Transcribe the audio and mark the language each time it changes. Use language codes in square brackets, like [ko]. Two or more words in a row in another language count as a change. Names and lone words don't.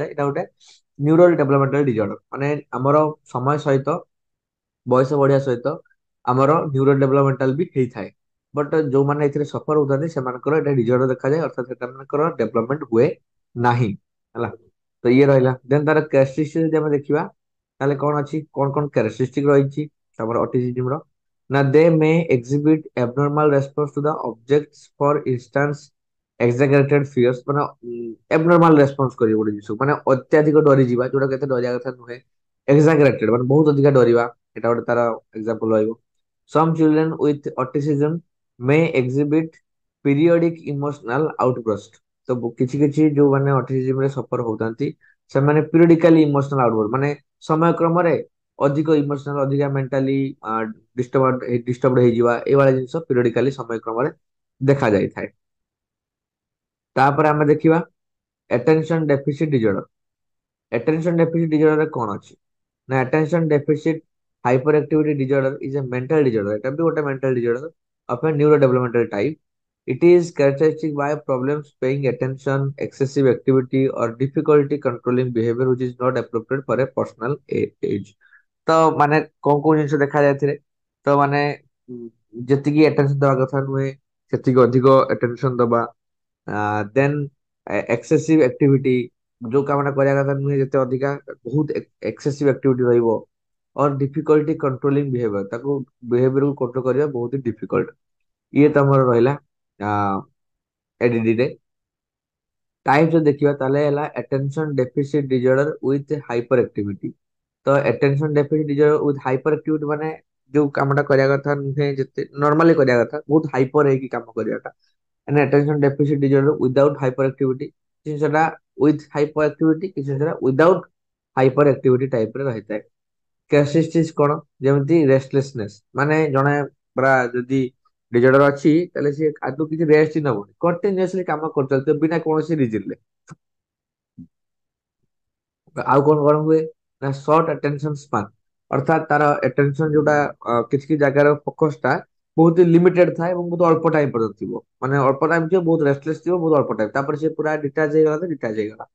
[or] ଏଇଟା ଗୋଟେ [en] neural developmental disorder, [or] ମାନେ ଆମର ସମୟ ସହିତ ବୟସ ବଢିବା ସହିତ ଆମର [en] neuro developmental [or] ବି ହେଇଥାଏ। ବଟ ଯୋଉମାନେ ଏଥିରେ ସଫର ହଉଥାନ୍ତି ସେମାନଙ୍କର ଏଇଟା ଡିଜର୍ଡର ଦେଖାଯାଏ, ଅର୍ଥାତ୍ ସେମାନଙ୍କର ଡେଭଲପମେଣ୍ଟ ହୁଏ ନାହିଁ ହେଲା। ତ ଇଏ ରହିଲା। ଦେନ୍ ତାର କ୍ୟାରେକ୍ଟରିଷ୍ଟିକ ଯଦି ଆମେ ଦେଖିବା ତାହେଲେ କଣ ଅଛି, କଣ କଣ କ୍ୟାରେକ୍ଟରିଷ୍ଟିକ ରହିଛି ଆମର ଅଟିଜିମ୍ ର ନା [en] they may exhibit abnormal response to the objects, for instance exaggerated fears, [or] ମାନେ [en] abnormal response [or] କରିବ ଗୋଟେ ଜିନିଷ, ମାନେ ଅତ୍ୟଧିକ ଡରିଯିବା ଯୋଉଟା କେତେ ଡରିବା କଥା ନୁହେଁ, exaggerated ମାନେ ବହୁତ ଅଧିକା ଡରିବା, ଏଟା ଗୋଟେ ତାର ଏକ୍ସାମ୍ପଲ ରହିବ। [en] some children with autism may exhibit periodic emotional outburst। [or] ତ କିଛି କିଛି ଯୋଉମାନେ ଅଟିଜିମ୍ ରେ ସଫର ହଉଥାନ୍ତି ସେମାନେ [en] periodically emotional outburst [or] ମାନେ ସମୟ କ୍ରମରେ ଅଧିକ ଇମୋସନାଲ ଅଧିକା [en] mentally disturb [or] ହେଇଯିବା ଏଇଭଳିଆ ଜିନିଷ ପିରିୟଡିକାଲି ସମୟ କ୍ରମରେ ଦେଖା ଯାଇଥାଏ। ତାପରେ ଆମେ ଦେଖିବା [en] attention deficit disorder। attention deficit disorder [or] ରେ କଣ ଅଛି ନା [en] attention deficit hyperactivity disorder is a mental disorder। [or] ଏଟା ବି ଗୋଟେ [en] mental disorder of a neurodevelopmental type। It is characteristic by problems paying attention, excessive activity or difficulty controlling behavior which is not appropriate for a personal age। [or] ତ ମାନେ କଣ କୋଉ ଜିନିଷ ଦେଖାଯାଏ ଏଥିରେ ତ ମାନେ ଉଁ, ଯେତିକି attention ଦବା କଥା ନୁହେଁ ସେତିକି ଅଧିକ attention ଦବା, [en] then excessive activity [or] ଯୋଉ କାମଟା କରିବା କଥା ନୁହେଁ ଯେତେ ଅଧିକା ବହୁତ [en] excessive activity [or] ରହିବ, [en] or difficulty controlling behavior [or] ତାକୁ ବିହେଭିୟରକୁ କଣ୍ଟ୍ରୋଲ କରିବା ବହୁତ ଡିଫିକଲ୍ଟ। ଇଏ ତମର ରହିଲା ଏଡିଡି ରେ। ଟାଇପ ଯଦି ଦେଖିବା ତାହେଲେ ହେଲା [en] attention deficit disorder with hyper activity। [or] ତ [en] attention deficit disorder with hyper activity [or] ମାନେ ଯୋଉ କାମଟା କରିବା କଥା ନୁହେଁ ଯେତେ ନର୍ମାଲି କରିବା କଥା ବହୁତ ହାଇପର ହେଇକି କାମ କରିବାଟା [en] and attention deficit disorder without hyperactivity। [or] କିଛି ଜିନିଷଟା [en] with hyperactivity [or] କିଛି ଜିନିଷଟା [en] without hyperactivity [or] ଟାଇପ ରେ ରହିଥାଏ। କ୍ୟାରେକ୍ଟରିଷ୍ଟିକ୍ସ କଣ ଯେମିତି ରେଷ୍ଟଲେସନେସ୍ ମାନେ ଜଣେ ପୁରା ଯଦି ଡିଜର୍ଡର ଅଛି ତାହେଲେ ସିଏ ଆଦୌ କିଛି ରେଷ୍ଟ ହିଁ ନବନି କଣ୍ଟିନ୍ୟୁଅସଲି କାମ କରୁଥିବ ବିନା କୌଣସି ରିଜିନରେ। ଆଉ କଣ କଣ ହୁଏ ନା [en] short attention span [or] ଅର୍ଥାତ୍ ତାର ଆଟେନସନ ଯୋଉଟା କିଛି କିଛି ଜାଗାର ଫୋକସ ଟା ବହୁତ ଲିମିଟେଡ ଥାଏ ଏବଂ ବହୁତ ଅଳ୍ପ ଟାଇମ ପର୍ଯ୍ୟନ୍ତ ଥିବ ମାନେ ଅଳ୍ପ ଟାଇମ ଥିବ ବହୁତ ରେଷ୍ଟଲେସ୍ ଥିବ ବହୁତ ଅଳ୍ପ ଟାଇମ ତାପରେ ସେ ପୁରା ଡିଟାଚ ହେଇଗଲା ତ ଡିଟାଚ ହେଇଗଲା।